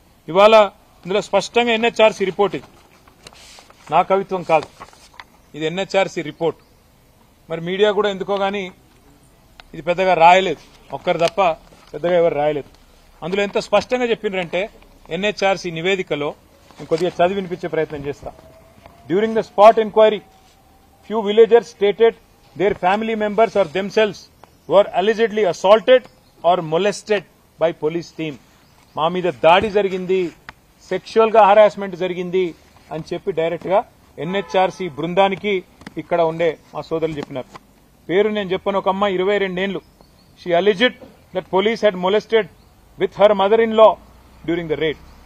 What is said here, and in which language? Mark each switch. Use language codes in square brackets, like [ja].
[te] ఇవాళ ఇందులో స్పష్టంగా ఎన్హెచ్ఆర్సీ రిపోర్ట్, ఇది నా కవిత్వం కాదు, ఇది ఎన్హెచ్ఆర్సీ రిపోర్ట్. మరి మీడియా కూడా ఎందుకో గానీ ఇది పెద్దగా రాయలేదు, ఒక్కరు తప్ప పెద్దగా ఎవరు రాయలేదు. అందులో ఎంత స్పష్టంగా చెప్పిండ్రంటే ఎన్హెచ్ఆర్సీ నివేదికలో నేను కొద్దిగా చదివి వినిపించే ప్రయత్నం చేస్తా. [en] During the spot enquiry few villagers stated their family members or themselves were allegedly assaulted or molested by police team. [te] మా మీద దాడి జరిగింది, సెక్షువల్ గా హరాస్మెంట్ జరిగింది అని చెప్పి డైరెక్ట్ గా ఎన్హెచ్ఆర్సీ బృందానికి ఇక్కడ ఉండే మా సోదరులు చెప్పినారు. పేరు నేను చెప్పను. ఒక అమ్మాయి 22 ఏళ్లు. [en] She alleged that police had molested with her mother in law during the raid.